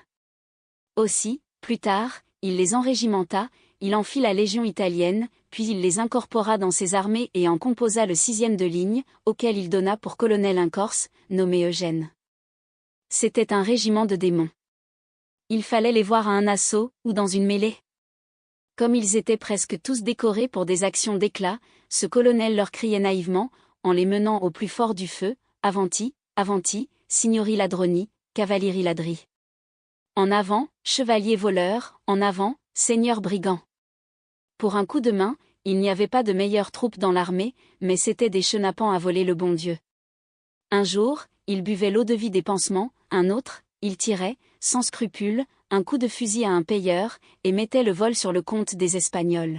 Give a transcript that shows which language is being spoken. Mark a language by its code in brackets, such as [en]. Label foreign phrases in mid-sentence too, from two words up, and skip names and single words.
[fr] Aussi, plus tard, il les enrégimenta, il en fit la légion italienne, puis il les incorpora dans ses armées et en composa le 6e de ligne, auquel il donna pour colonel un Corse, nommé Eugène. C'était un régiment de démons. Il fallait les voir à un assaut, ou dans une mêlée. Comme ils étaient presque tous décorés pour des actions d'éclat, ce colonel leur criait naïvement, en les menant au plus fort du feu, « [it] Avanti, avanti, signori ladroni, cavalieri ladri. [fr] » En avant, chevaliers voleurs, en avant, seigneurs brigands. Pour un coup de main, il n'y avait pas de meilleures troupes dans l'armée, mais c'étaient des chenapans à voler le bon Dieu. Un jour, il buvait l'eau-de-vie des pansements, un autre, il tirait, sans scrupule, un coup de fusil à un payeur, et mettait le vol sur le compte des Espagnols.